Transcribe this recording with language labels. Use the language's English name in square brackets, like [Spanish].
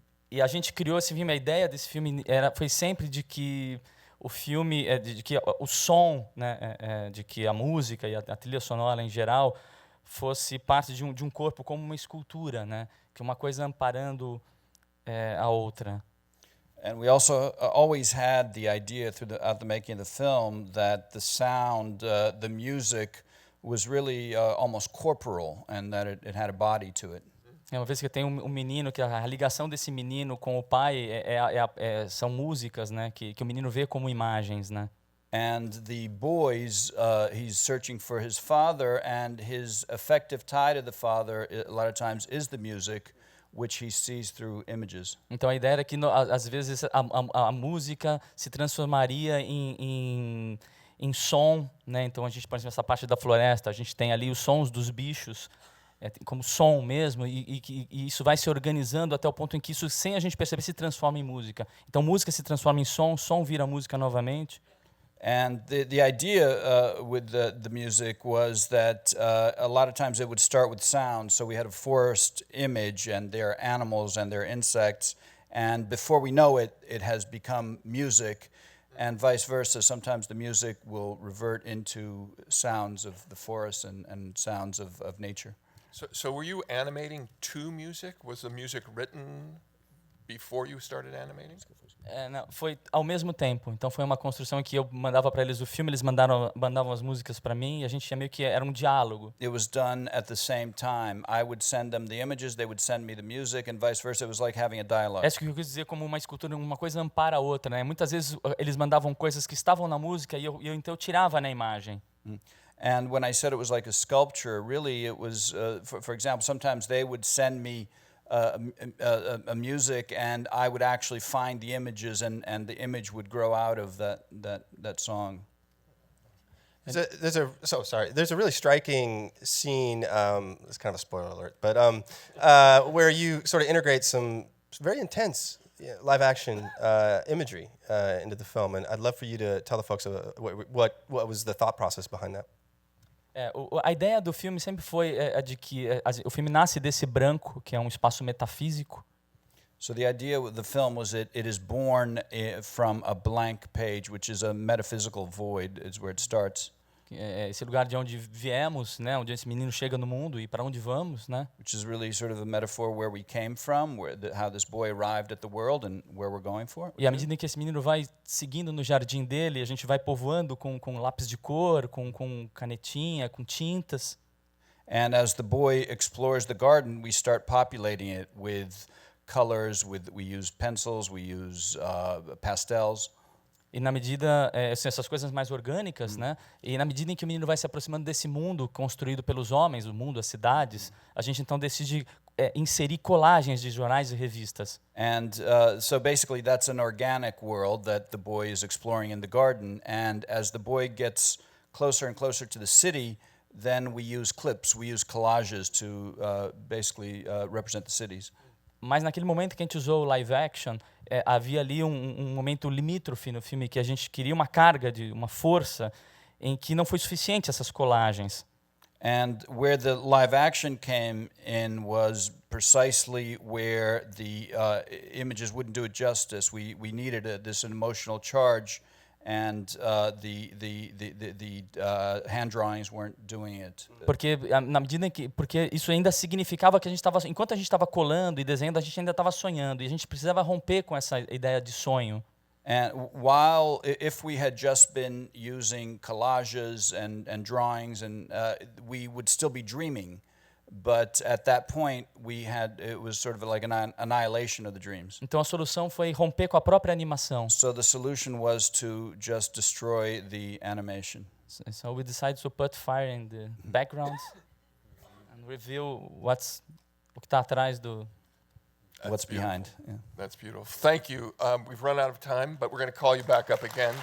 [Portuguese] E a gente criou esse filme, a ideia desse filme foi sempre de que o filme, de que o som, né, de que a música e a trilha sonora em geral fosse parte de um corpo como uma escultura, né, que uma coisa amparando a outra. [English] And we also always had the idea throughout the making of the film that the sound, the music was really almost corporal, and that it had a body to it. [Portuguese] Uma vez que tem um menino, que a ligação desse menino com o pai são músicas, né, que o menino vê como imagens, né. [English] And the boys, he's searching for his father, and his affective tie to the father, a lot of times, is the music, which he sees through images. [Portuguese] Então a ideia era que às vezes a música se transformaria em som, né. Então a gente, por exemplo, essa parte da floresta, a gente tem ali os sons dos bichos. Como som mesmo, e isso vai se organizando até o ponto em que isso, sem a gente perceber, se transforma em música. Então, música se transforma em som vira música novamente. [English] And the idea with the music was that a lot of times it would start with sound. So we had a forest image, and there are animals and there are insects, and before we know it, it has become music. And vice versa, sometimes the music will revert into sounds of the forest and sounds of nature. So were you animating to music? Was the music written before you started animating? [Portuguese] Não, foi ao mesmo tempo. Então foi uma construção que eu mandava para eles o filme, eles mandavam as músicas para mim, e a gente tinha meio que era um diálogo. [English] It was done at the same time. I would send them the images, they would send me the music, and vice versa. It was like having a dialogue. [Portuguese] É isso que eu quis dizer, como uma escultura, uma coisa ampara a outra, né? Muitas vezes eles mandavam coisas que estavam na música e eu então eu tirava na imagem. [English] And when I said it was like a sculpture, really it was, for example, sometimes they would send me a music and I would actually find the images and the image would grow out of that song. There's a really striking scene, it's kind of a spoiler alert, but where you sort of integrate some very intense live action imagery into the film, and I'd love for you to tell the folks what was the thought process behind that. [Portuguese] A ideia do filme sempre foi a de que o filme nasce desse branco, que é um espaço metafísico. [English] So the idea with the film was it is born from a blank page, which is a metaphysical void, is where it starts. [Portuguese] Esse lugar de onde viemos, né, onde esse menino chega no mundo e para onde vamos, né? [English] Which is really sort of a metaphor where we came from, how this boy arrived at the world and where we're going for. [Portuguese] E à medida em que esse menino vai seguindo no jardim dele, a gente vai povoando com lápis de cor, com canetinha, com tintas. [English] And as the boy explores the garden, we start populating it with colors. We use pencils, we use pastels. [Portuguese] E na medida, essas coisas mais orgânicas, né? E na medida em que o menino vai se aproximando desse mundo construído pelos homens, o mundo, as cidades, a gente então decide inserir colagens de jornais e revistas. [English] And so basically that's an organic world that the boy is exploring in the garden. And as the boy gets closer and closer to the city, then we use clips, we use collages to basically represent the cities. [Portuguese] Mas naquele momento que a gente usou o live action, havia ali um momento limítrofe no filme que a gente queria uma carga, uma força, em que não foi suficiente essas colagens. [English] And where the live action came in was precisely where the images wouldn't do it justice. We needed this emotional charge, and the hand drawings weren't doing it. [Portuguese] Porque na medida em que, porque isso ainda significava que a gente estava, enquanto a gente estava colando e desenhando, a gente ainda estava sonhando e a gente precisava romper com essa ideia de sonho. [English] And if we had just been using collages and drawings, and we would still be dreaming. But at that point, it was sort of like an annihilation of the dreams. [Portuguese] Então a solução foi romper com a própria animação. [English] So the solution was to just destroy the animation. So we decided to put fire in the backgrounds and reveal [Portuguese] o que está atrás do. [English] What's behind? Yeah. That's beautiful. Thank you. We've run out of time, but we're going to call you back up again.